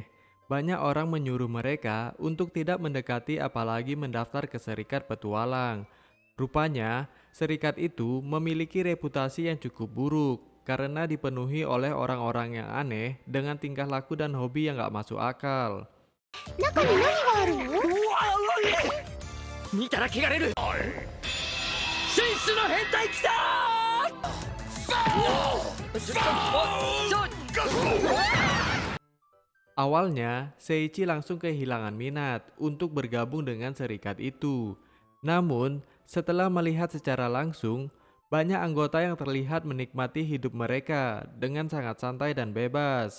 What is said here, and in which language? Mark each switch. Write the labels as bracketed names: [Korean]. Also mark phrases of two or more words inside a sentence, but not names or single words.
[Indonesian] Banyak orang menyuruh mereka untuk tidak mendekati apalagi mendaftar ke Serikat Petualang. Rupanya, serikat itu memiliki reputasi yang cukup buruk karena dipenuhi oleh orang-orang yang aneh dengan tingkah laku dan hobi yang gak masuk akal. [Japanese] 中に何があるの？見たら汚れる。紳士の変態来た [Indonesian] Awalnya, Seiichi langsung kehilangan minat untuk bergabung dengan serikat itu. Namun, setelah melihat secara langsung, banyak anggota yang terlihat menikmati hidup mereka dengan sangat santai dan bebas.